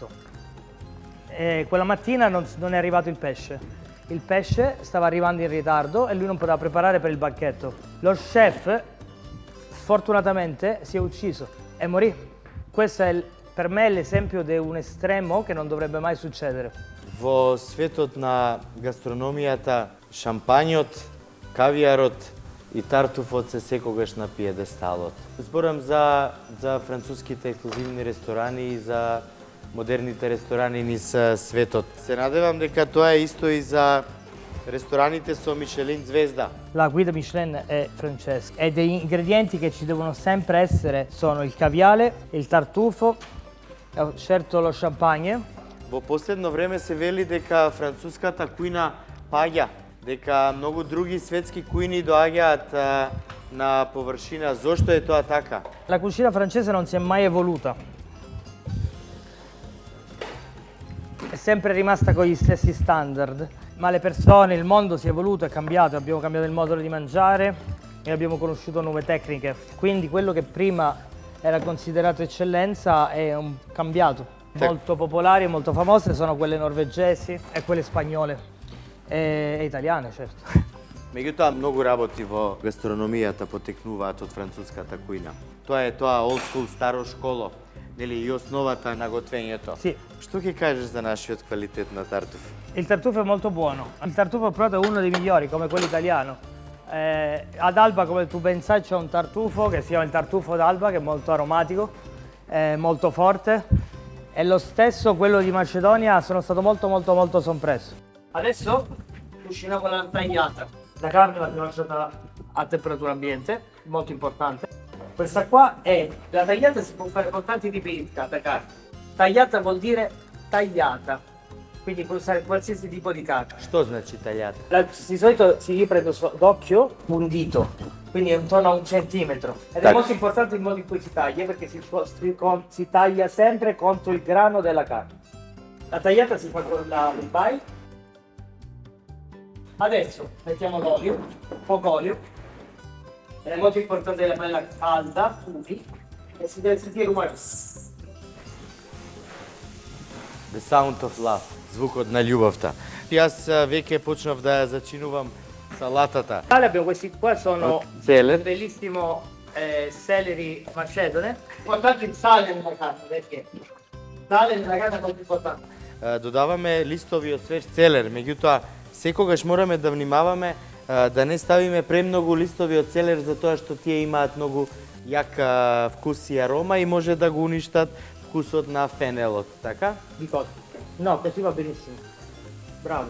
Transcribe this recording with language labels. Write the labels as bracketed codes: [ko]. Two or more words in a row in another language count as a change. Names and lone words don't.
[it] E quella mattina non è arrivato il pesce. Il pesce stava arrivando in ritardo e lui non poteva preparare per il banchetto. Lo chef, sfortunatamente, si è ucciso e morì. Questo è per me l'esempio di un estremo che non dovrebbe mai succedere. [mk] Во светот на гастрономијата, шампањот, кавијарот и тартуфот се секогаш на пиедесталот. Зборам за француските ексклузивни ресторани и за модерните ресторани низ светот. Се надевам дека тоа е исто и за рестораните со Мишелин звезда. [it] La guida Michelin è francese e degli ingredienti che ci devono sempre essere sono il caviale, il tartufo, certo lo champagne. [mk] Во последно време се вели дека француската кујна паѓа, дека многу други светски кујни доаѓаат на површина. Зошто е тоа така? [it] La cucina francese non si è mai evoluta. È sempre rimasta con gli stessi standard, ma le persone, il mondo si è evoluto, è cambiato, abbiamo cambiato il modo di mangiare e abbiamo conosciuto nuove tecniche. Quindi quello che prima era considerato eccellenza è cambiato. Molto popolari e molto famose sono quelle norvegesi e quelle spagnole e italiane, certo. [mk] Меѓутоа, многу работи во гастрономијата потекнуваат од француската кујна. Тоа е тоа [en] old school, [mk] старо школо, нели, и основата на готвењето. [it] Sì. [mk] Што ќе кажеш за нашиот квалитет на тартуф? [it] Il tartufo è molto buono. Il tartufo proprio è uno dei migliori, come quello italiano. Ad Alba, come tu ben sai, c'è un tartufo che si chiama il tartufo d'Alba, che è molto aromatico, molto forte. E lo stesso quello di Macedonia, sono stato molto sorpreso. Adesso cuciniamo la tagliata. La carne l'abbiamo lasciata a temperatura ambiente, molto importante. Questa qua è, la tagliata si può fare con tanti tipi di carne. Tagliata vuol dire tagliata, quindi puoi usare qualsiasi tipo di carne. [mk] Што значи таљата? [it] Di solito io prendo d'occhio un dito, quindi è intorno a 1 centimetro. Ed è molto importante il modo in cui si taglia, perché si taglia sempre contro il grano della carne. La tagliata si fa con il bile. Adesso mettiamo l'olio, poco olio. È molto importante la bella calda, fumi, e si deve sentire il rumore. [en] The sound of love, [mk] звукот на љубовта. Јас веќе почнав да ја зачинувам салатата. [it] Abbiamo questi qua, sono [mk] Целер. [it] bellissimo celery macedone. Guardate il sale nella carne, perché? Sale nella carne è molto importante. [mk] Додаваме листовиот свеж целер, меѓутоа секогаш мораме да внимаваме да не ставиме премногу листовиот целер, затоа што тие имаат многу јак вкус и арома и може да го уништат вкусот на фенелот, така? [it] Di cosa? No, così va benissimo. Bravo.